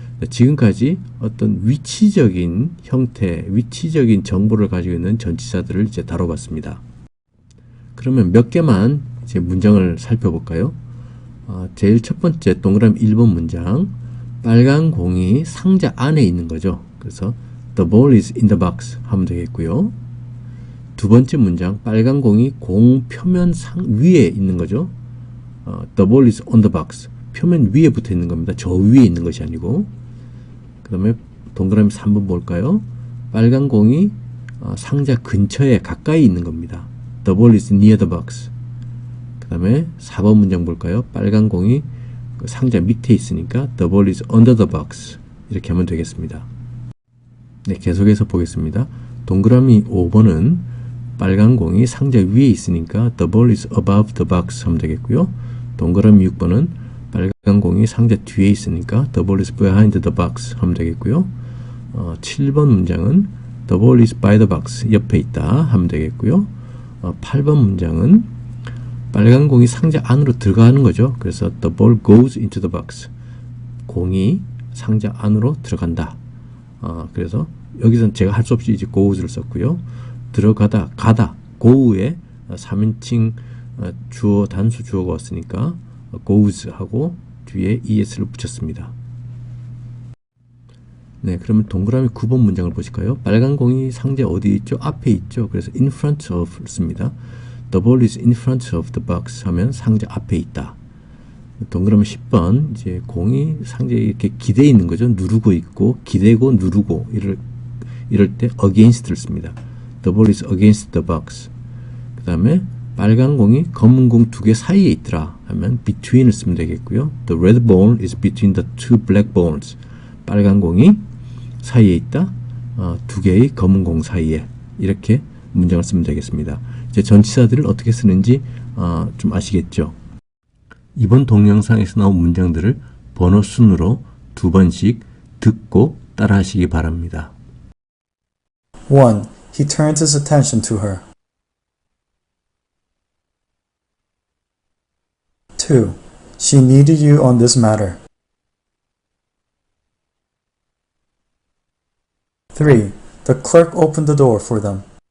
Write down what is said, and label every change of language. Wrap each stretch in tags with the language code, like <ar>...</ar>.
<ko>지금까지 어떤 위치적인 형태, 위치적인 정보를 가지고 있는 전치사들을 이제 다뤄봤습니다. 그러면 몇 개만 이제 문장을 살펴볼까요? 제일 첫 번째 동그라미 1번 문장, 빨간 공이 상자 안에 있는 거죠.</ko> <en>그래서 The ball is in the box</en> <ko>하면 되겠고요. 두 번째 문장, 빨간 공이 공 표면 위에 있는 거죠.</ko> <en>The ball is on the box.</en> <ko>표면 위에 붙어 있는 겁니다. 저 위에 있는 것이 아니고. 그 다음에 동그라미 3번 볼까요? 빨간 공이 상자 근처에 가까이 있는 겁니다.</ko> <en>The ball is near the box.</en> <ko>그 다음에 4번 문장 볼까요? 빨간 공이 그 상자 밑에 있으니까</ko> <en>The ball is under the box.</en> <ko>이렇게 하면 되겠습니다. 네, 계속해서 보겠습니다. 동그라미 5번은 빨간 공이 상자 위에 있으니까</ko> <en>The ball is above the box</en> <ko>하면 되겠고요. 동그라미 6번은 빨간 공이 상자 뒤에 있으니까</ko> <en>The ball is behind the box</en> <ko>하면 되겠고요. 7번 문장은</ko> <en>The ball is by the box</en> <ko>옆에 있다 하면 되겠고요. 8번 문장은 빨간 공이 상자 안으로 들어가는 거죠.</ko> <en>그래서 The ball goes into the box.</en> <ko>공이 상자 안으로 들어간다. 그래서 여기서는 제가 할 수 없이 이제 goes를 썼고요. 들어가다, 가다, go에 3인칭 주어, 단수 주어가 왔으니까 goes 하고 뒤에 es를 붙였습니다. 네, 그러면 동그라미 9번 문장을 보실까요? 빨간 공이 상자 어디 있죠? 앞에 있죠. 그래서 in front of 씁니다.</ko> <en>The ball is in front of the box</en> <ko>하면 상자 앞에 있다. 동그라미 10번, 이제 공이 상자에 이렇게 기대 있는 거죠. 누르고 있고, 기대고 누르고, 이럴 때 against를 씁니다.</ko> <en>The ball is against the box.</en> <ko>그 다음에 빨간 공이 검은 공 두 개 사이에 있더라 하면 between을 쓰면 되겠고요.</ko> <en>The red ball is between the two black balls.</en> <ko>빨간 공이 사이에 있다. 두 개의 검은 공 사이에. 이렇게 문장을 쓰면 되겠습니다. 이제 전치사들을 어떻게 쓰는지 좀 아시겠죠? 이번 동영상에서 나온 문장들을 번호 순으로 두 번씩 듣고 따라 하시기 바랍니다. 1.</ko> <en>He turned his attention to her. 2. She needed you on this matter. 3. The clerk opened the door for them.</en>